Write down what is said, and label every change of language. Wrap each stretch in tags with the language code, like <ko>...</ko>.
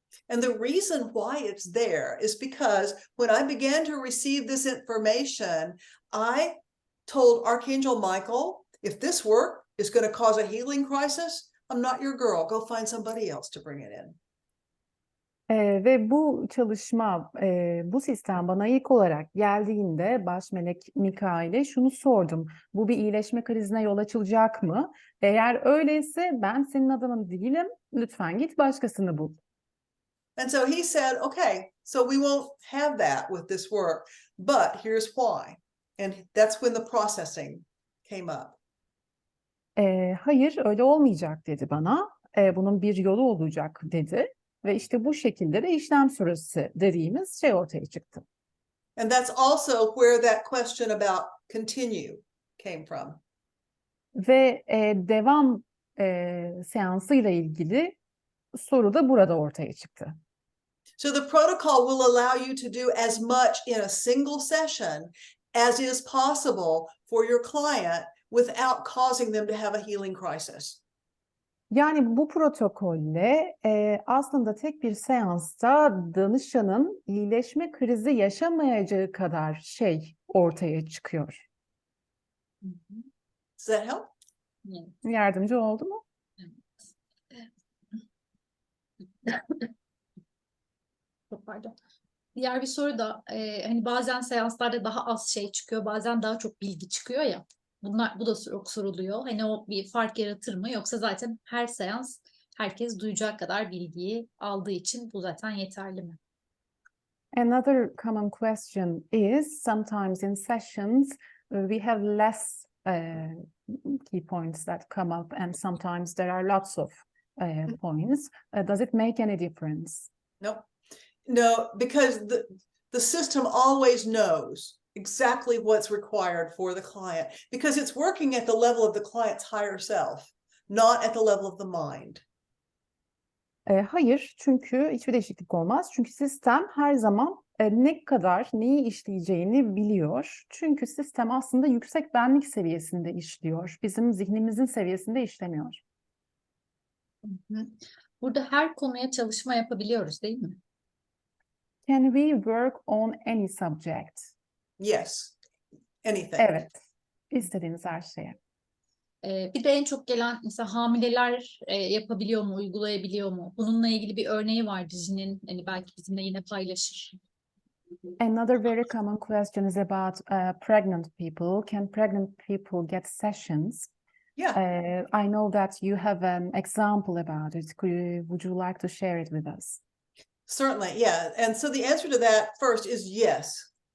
<en>And the reason why it's there is because when I began to receive this information, I told Archangel Michael, if this work is going to cause a healing crisis, I'm not your girl. Go find somebody else to bring it in.</en> <tr>Ve bu çalışma, bu sistem bana ilk olarak geldiğinde baş melek Mikail'e şunu sordum. Bu bir iyileşme krizine yol açılacak mı? Eğer öyleyse ben senin adamın değilim. Lütfen git başkasını bul.</tr> <en>And so he said, okay, so we won't have that with this work, but here's why. And that's when the processing came up.</en> <tr>Hayır, öyle olmayacak dedi bana. Bunun bir yolu olacak dedi. Ve işte bu şekilde de işlem süresi dediğimiz şey ortaya çıktı.</tr> <en>And that's also where that question about continue came from.</en> <tr>Ve devam seansıyla ilgili soru da burada ortaya çıktı.</tr> <en>So the protocol will allow you to do as much in a single session as is possible for your client without causing them to have a healing crisis.</en> <tr>Yani bu protokolle aslında tek bir seansta danışanın iyileşme krizi yaşamayacağı kadar şey ortaya çıkıyor.</tr> <en>Does that help?</en> <tr>Yardımcı oldu mu? Çok pardon. Diğer bir soru da hani bazen seanslarda daha az şey çıkıyor, bazen daha çok bilgi çıkıyor ya. Bu da çok soruluyor. Hani o bir fark yaratır mı? Yoksa zaten her seans herkes duyacak kadar bilgiyi aldığı için bu zaten yeterli mi?</tr> <en>Another common question is sometimes in sessions we have less key points that come up and sometimes there are lots of points. Does it make any difference? No, because the system always knows exactly what's required for the client because it's working at the level of the client's higher self, not at the level of the mind.</en> <tr>Hayır, çünkü hiçbir değişiklik olmaz. Çünkü sistem her zaman ne kadar neyi işleyeceğini biliyor. Çünkü sistem aslında yüksek benlik seviyesinde işliyor. Bizim zihnimizin seviyesinde işlemiyor. Burada her konuya çalışma yapabiliyoruz, değil mi?</tr> <en>Can we work on any subject? Yes, anything.</en> <tr>Evet, istediğiniz her şeye. Bir de en çok gelen mesela hamileler yapabiliyor mu, uygulayabiliyor mu? Bununla ilgili bir örneği var Diji'nin. Hani belki bizimle yine paylaşır.</tr> <en>Another very common question is about pregnant people. Can pregnant people get sessions? Yeah. I know that you have an example about it. Would you like to share it with us? Certainly, yeah. And so the answer to that first is yes.</en>